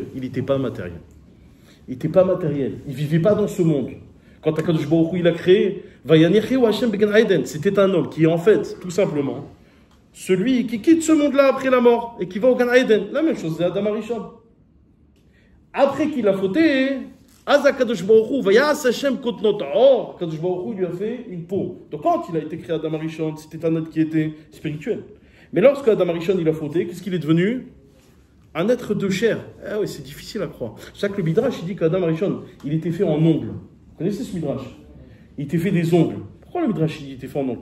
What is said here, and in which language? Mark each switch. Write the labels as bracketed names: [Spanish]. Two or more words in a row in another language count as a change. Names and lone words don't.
[French] Il n'était pas matériel. Il n'était pas matériel. Il ne vivait pas dans ce monde. Quand [Hebrew] הקדוש ברוך הוא [French] il a créé, c'était un homme qui est en fait, tout simplement, celui qui quitte ce monde-là après la mort et qui va au [Hebrew] גן עדן. [French] La même chose, c'est [Hebrew] אדם הראשון. [French] Après qu'il a fauté, [Hebrew] אז הקדוש ברוך הוא, ויעש ה' כתנות עור, קדוש ברוך הוא [French] lui a fait une peau. Donc quand il a été créé [Hebrew] אדם הראשון, [French] c'était un être qui était spirituel. Mais lorsque [Hebrew] אדם הראשון [French] il a fauté, qu'est-ce qu'il est devenu? Un être de chair. Ah oui, c'est difficile à croire. C'est ça que le Midrash il dit qu' [Hebrew] אדם הראשון, [French] il était fait en ongles. Vous connaissez ce Midrash? Il était fait des ongles. Pourquoi le Midrash il était fait en ongles?